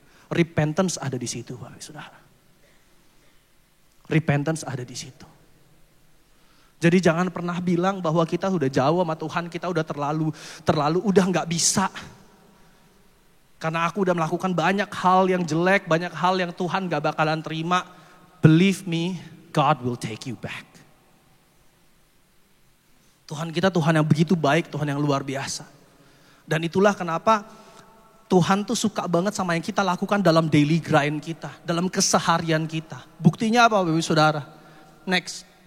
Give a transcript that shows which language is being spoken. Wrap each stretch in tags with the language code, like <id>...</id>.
<id>Repentance ada di situ Bapak Saudara. Repentance ada di situ. Jadi jangan pernah bilang bahwa kita udah jauh sama Tuhan, kita udah terlalu udah gak bisa. Karena aku udah melakukan banyak hal yang jelek, banyak hal yang Tuhan gak bakalan terima.</id> <en>Believe me, God will take you back.</en> <id>Tuhan kita Tuhan yang begitu baik, Tuhan yang luar biasa. Dan itulah kenapa Tuhan tuh suka banget sama yang kita lakukan dalam</id> <en>daily grind</en> <id>kita, dalam keseharian kita. Buktinya apa Bapak Saudara? Next.</id>